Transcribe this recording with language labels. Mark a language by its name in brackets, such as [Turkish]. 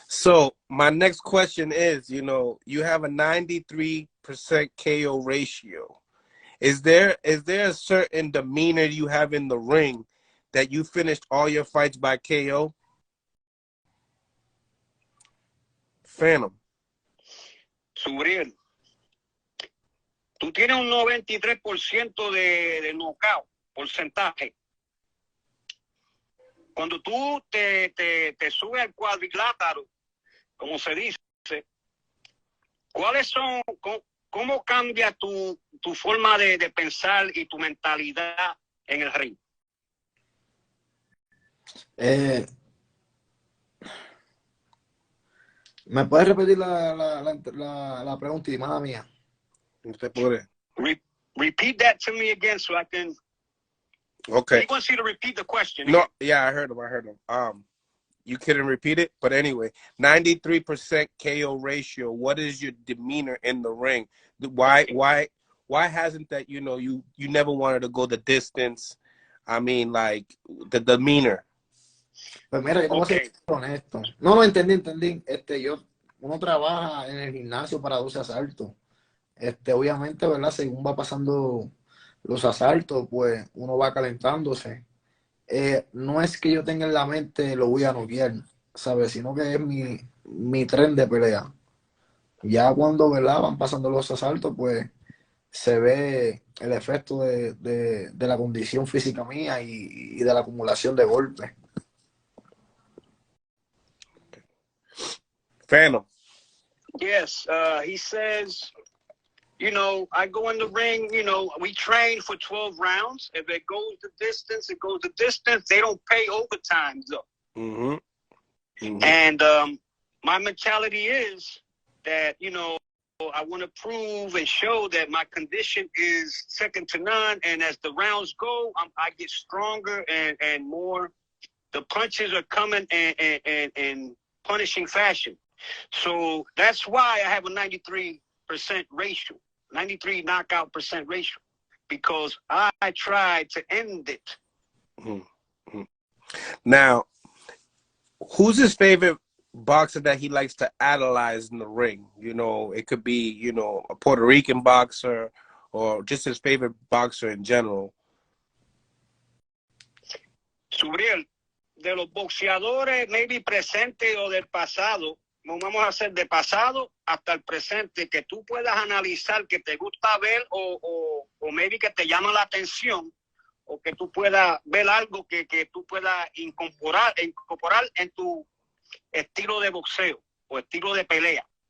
[English] So my next question is, you have a 93% KO ratio. Is there a certain demeanor you have in the ring that you finished all your fights by KO? Phantom. [Spanish] Subreil, tú tienes un 93% de knockout, porcentaje. cuando tú te subes al cuadrilátero, como se dice, ¿cuáles son, cómo cambia tu forma de pensar y tu mentalidad en el ring? ¿Me puedes repetir la pregunta, mala mía? Usted puede. [English] Repeat that to me again so I can. Okay. He wants you to repeat the question. No, again. yeah, I heard him. You couldn't repeat it, but anyway, 93% KO ratio. What is your demeanor in the ring? Why hasn't that, you never wanted to go the distance? I mean, like, the demeanor. [Spanish] Pues mira, yo te voy a ser honesto. No, entendí. Uno trabaja en el gimnasio para 12 asaltos. Obviamente, ¿verdad? Según va pasando los asaltos, pues uno va calentándose. No es que yo tenga en la mente lo voy a noquear, ¿sabes? Sino que es mi tren de pelea. Ya cuando, ¿verdad? Van pasando los asaltos, pues se ve el efecto de la condición física mía y de la acumulación de golpes. [English] Phantom. Yes, he says, I go in the ring, we train for 12 rounds. If it goes the distance, it goes the distance. They don't pay overtime, though. Mm-hmm. Mm-hmm. And my mentality is that, I want to prove and show that my condition is second to none. And as the rounds go, I get stronger and more. The punches are coming in punishing fashion. So that's why I have a 93% ratio, 93 knockout percent ratio, because I tried to end it. Mm-hmm. Now, who's his favorite boxer that he likes to idolize in the ring? It could be, a Puerto Rican boxer or just his favorite boxer in general. [Spanish] Subreil, de los boxeadores, maybe presente o del pasado, no vamos a hacer de pasado hasta el presente, que tú puedas analizar, que te gusta ver o maybe que te llama la atención, o que tú puedas ver algo que tú puedas incorporar en tu estilo de boxeo o estilo de pelea.